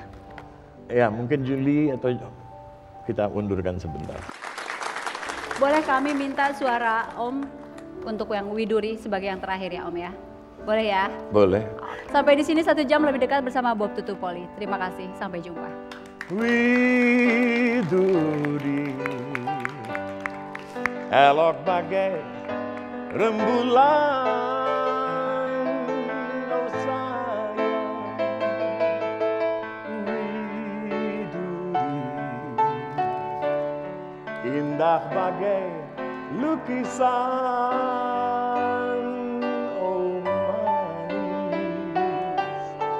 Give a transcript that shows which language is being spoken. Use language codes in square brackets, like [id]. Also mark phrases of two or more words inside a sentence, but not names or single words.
[id] Ya mungkin Juli atau kita undurkan sebentar. Boleh kami minta suara Om untuk yang Widuri sebagai yang terakhir ya Om ya? Boleh ya? Boleh. Sampai di sini 1 jam lebih dekat bersama Bob Tutupoli. Terima kasih, sampai jumpa. Widuri, elok bagai rembulan, oh sayang. Widuri, indah bagai lukisan, oh manis.